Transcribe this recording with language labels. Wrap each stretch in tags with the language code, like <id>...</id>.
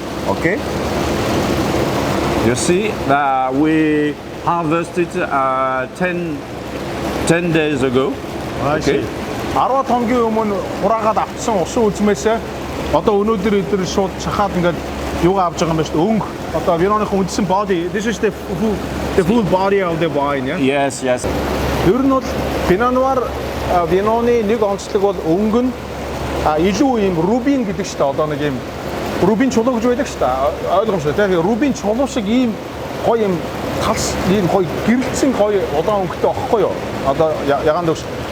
<en>Okay. You see, we harvested 10 10 days ago. Okay.</en> <mn>10 хоногийн өмнө хураагаад авсан усан үзмээсээ одоо өнөөдөр өдөр шууд чахаад ингээд юугаа авч байгаа юм байна шүү дээ. Өнгө одоо виноныхон үндсэн body.</mn> <en>This is the full body of the wine, yeah. Yes, yes.</en> <mn>Ер нь бол Pinot Noir виноны нэг онцлог бол өнгө нь илүү юм рубин гэдэг шүү дээ. Одоо нэг юм рубин чулуу гэж байдаг шүү дээ. Ойлгомжтой. Тэгэхээр рубин чулуу шиг ийм гоё юм талс ийм гоё гэрэлцэн гоё удаан өнгөтэй байхгүй юу? Одоо ягаан дүүс.</mn>